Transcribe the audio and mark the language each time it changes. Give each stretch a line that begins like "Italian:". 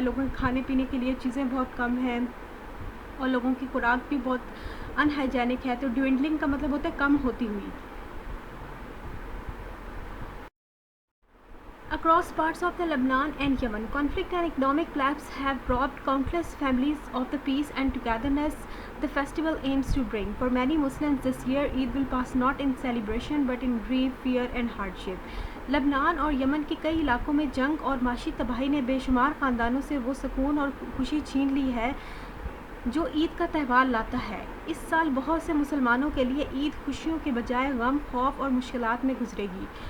Urdu: لوگوں کے کھانے پینے کے لیے چیزیں بہت کم ہیں، اور لوگوں کی خوراک بھی بہت ان ہائیجینک ہے. تو ڈوینڈلنگ کا مطلب ہوتا ہے کم ہوتی ہوئی.
English: Across parts of the Lebanon and Yemen, conflict and economic collapse have robbed countless families of the peace and togetherness the festival aims to bring. For many Muslims this year, Eid will pass not in celebration but in grief, fear and hardship.
Urdu: لبنان اور یمن کے کئی علاقوں میں جنگ اور معاشی تباہی نے بے شمار خاندانوں سے وہ سکون اور خوشی چھین لی ہے جو عید کا تہوار لاتا ہے. اس سال بہت سے مسلمانوں کے لیے عید خوشیوں کے بجائے غم، خوف اور مشکلات میں گزرے گی.